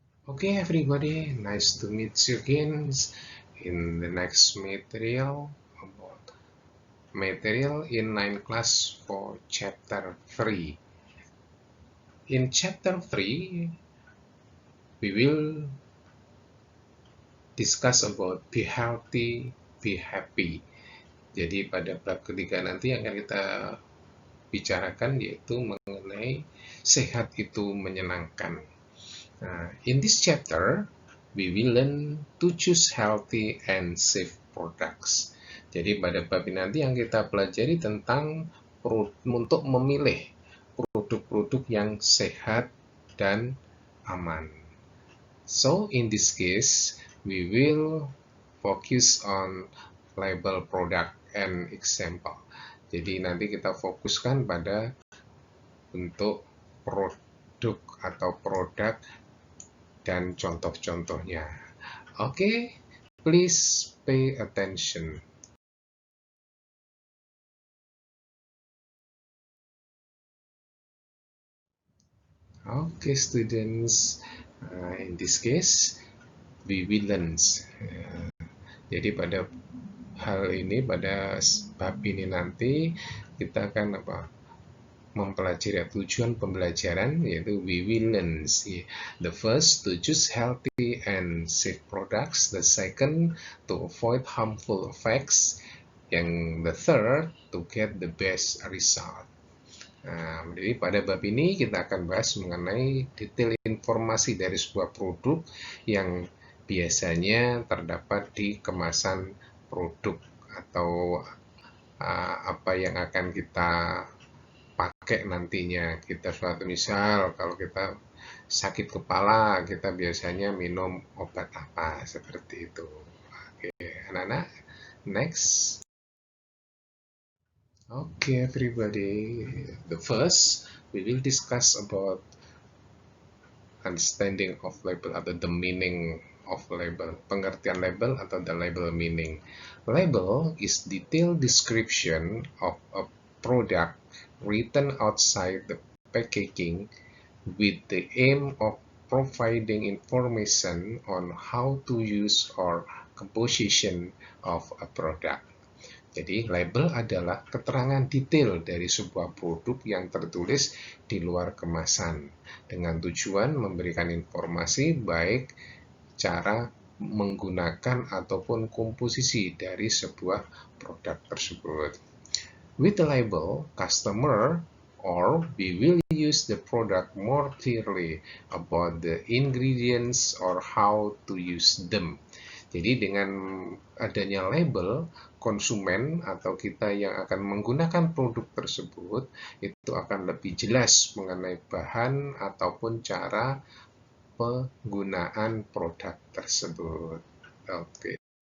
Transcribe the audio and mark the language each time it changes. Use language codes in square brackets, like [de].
[en] Okay, everybody, nice to meet you again in the next material about material in 9 class for chapter 3. In chapter 3, we will discuss about be healthy, be happy. [id] Jadi pada bab ketiga nanti akan kita bicarakan yaitu mengenai sehat itu menyenangkan. [en] Nah, in this chapter, we will learn to choose healthy and safe products. [id] Jadi pada bab ini nanti yang kita pelajari tentang untuk memilih produk-produk yang sehat dan aman. [en] So in this case, we will focus on label product and example. [id] Jadi nanti kita fokuskan pada bentuk produk atau produk dan contoh-contohnya. [en] Oke, please pay attention. Okay, students, in this case, we will learn. [id] Jadi pada hal ini, pada bab ini nanti, kita akan mempelajari tujuan pembelajaran, yaitu [en] we will learn. The first, to choose healthy and safe products. The second, to avoid harmful effects. [id] Yang [en] the third, to get the best result. [id] Nah, jadi pada bab ini kita akan bahas mengenai detail informasi dari sebuah produk yang biasanya terdapat di kemasan produk atau apa yang akan kita pakai nantinya. Kita suatu misal kalau kita sakit kepala, kita biasanya minum obat apa, seperti itu. Oke, anak-anak, next. [en] Okay, everybody. The first, we will discuss about understanding of label [id] atau [en] the meaning of label. [id] Pengertian label atau [en] the label meaning. Label is detailed description of a product written outside the packaging with the aim of providing information on how to use or composition of a product. [id] Jadi, label adalah keterangan detail dari sebuah produk yang tertulis di luar kemasan dengan tujuan memberikan informasi baik cara menggunakan ataupun komposisi dari sebuah produk tersebut. [en] With the label, customer or we will use the product more clearly about the ingredients or how to use them. [id] Jadi dengan adanya label, konsumen atau kita yang akan menggunakan produk tersebut itu akan lebih jelas mengenai bahan ataupun cara penggunaan produk tersebut. Oke.